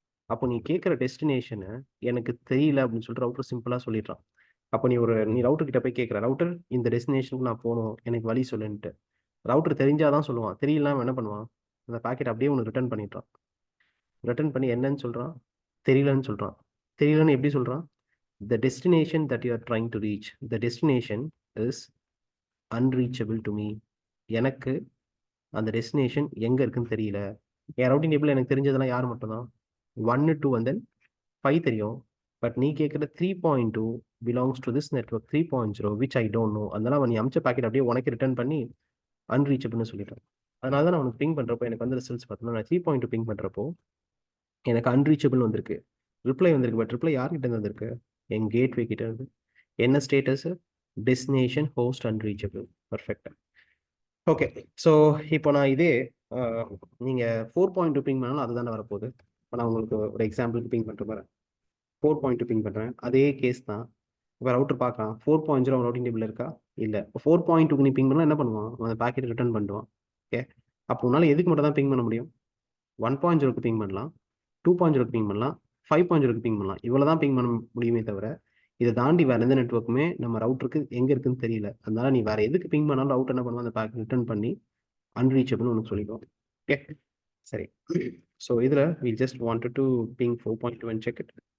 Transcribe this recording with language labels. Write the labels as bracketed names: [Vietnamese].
[Tamil] அப்போ நீ கேட்குற டெஸ்டினேஷனு எனக்கு தெரியல அப்படின்னு சொல்லிட்டு ரவுட்டர் சிம்பிளாக சொல்லிடுறான். அப்போ நீ ரவுட்டர் கிட்ட போய் கேட்குற, ரவுட்டர் இந்த டெஸ்டினேஷனுக்கு நான் போகணும், எனக்கு வழி சொல்லுன்ட்டு. ரவுட்டர் தெரிஞ்சாதான் சொல்லுவான், தெரியலாம் என்ன பண்ணுவான்? அந்த பாக்கெட் அப்படியே ஒன்று ரிட்டர்ன் பண்ணிடுறான். ரிட்டர்ன் பண்ணி என்னன்னு சொல்கிறான்? தெரியலன்னு சொல்கிறான். தெரியலன்னு எப்படி சொல்கிறான்? [English] The destination that you are trying to reach, the destination is unreachable to me. [Tamil] எனக்கு அந்த டெஸ்டினேஷன் எங்கே இருக்குன்னு தெரியல. என் ரவுட்டிங் டேபிள் எனக்கு தெரிஞ்சதெல்லாம் யார் மட்டும்தான்? 1 2 and then 5 தெரியும். [English] but [Tamil] நீ கேட்குற [English] 3.2 belongs to this network 3.0 which I don't know. [Tamil] அதனால நீ அமிச்ச பாக்கெட் அப்படியே உனக்கு ரிட்டர்ன் பண்ணி அன்ரீச்சபிள்னு சொல்லிட்டேன். அதனால தான் நான் உனக்கு பிங் பண்ணுறப்போ எனக்கு வந்து ரிசல்ட்ஸ் பார்த்தோம்னா நான் 3.2 பிங் பண்ணுறப்போ எனக்கு அன்ரீச்சபிள் வந்திருக்கு, ரிப்ளை வந்திருக்கு. பட் ரிப்ளை யார்கிட்ட இருந்து வந்திருக்கு? என் கேட்வே கிட்ட இருந்து. என்ன status? Destination host unreachable. Perfect. Okay, so இப்போ நான் இதே நீங்கள் 4.2 பிங் பண்ணாலும் அதுதானே வரப்போகுது. இப்போ நான் உங்களுக்கு ஒரு எக்ஸாம்பிளுக்கு பிங் பண்ணுற மாதிரி 4.2 பிங் பண்ணுறேன், அதே கேஸ் தான். இப்போ ரவுட்டர் பார்க்கலாம், 4.0 ரவுட்டிங் டேபிள் இருக்கா? இல்லை. இப்போ 4.2க்கு நீ பிங் பண்ணால் என்ன பண்ணுவான்? அந்த பாக்கெட் ரிட்டர்ன் பண்ணுவான். ஓகே, அப்போ உன்னால் எதுக்கு மட்டும் தான் பிங் பண்ண முடியும்? 1.0க்கு பிங் பண்ணலாம், 2.0க்கு பிங் பண்ணலாம், 5.0க்கு பிங் பண்ணலாம். இவ்வளோ தான் பிங் பண்ண முடியுமே தவிர இதை தாண்டி வேறு எந்த நெட்ஒர்க்குமே நம்ம ரவுட்டருக்கு எங்கே இருக்குன்னு தெரியல. அதனால நீ வேறு எதுக்கு பிங் பண்ணாலும் ரவுட்டர் என்ன பண்ணுவோம்? அந்த பேக் ரிட்டர்ன் பண்ணி அன்ரீச்சபிள்னு உனக்கு சொல்லிடுவோம். ஓகே, சரி. [English] So இதில் we just wanted to ping 4.2 and check it.